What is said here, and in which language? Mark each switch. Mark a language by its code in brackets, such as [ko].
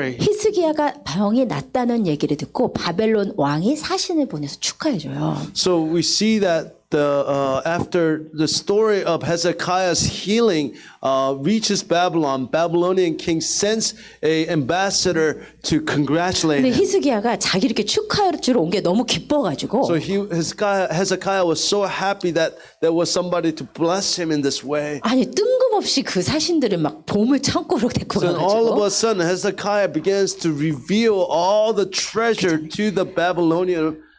[ko] 히스기야가 병이 낫다는 얘기를 듣고 바벨론 왕이 사신을 보내서 축하해줘요. [en] So we see that after the story of Hezekiah's healing reaches Babylon, Babylonian king sends a ambassador to congratulate [ko] 근데 [en] him. [ko] 히스기야가 자기 이렇게 축하해 주러 온 게 너무 기뻐가지고 [en] So Hezekiah was so happy that there was somebody to bless him in this way. [ko] 아니 뜬금없이 그 사신들을 막 보물 창고로 데리고 [en] Then all of [ko] 가가지고 [en] a sudden, Hezekiah begins to reveal all the treasure to the Babylonian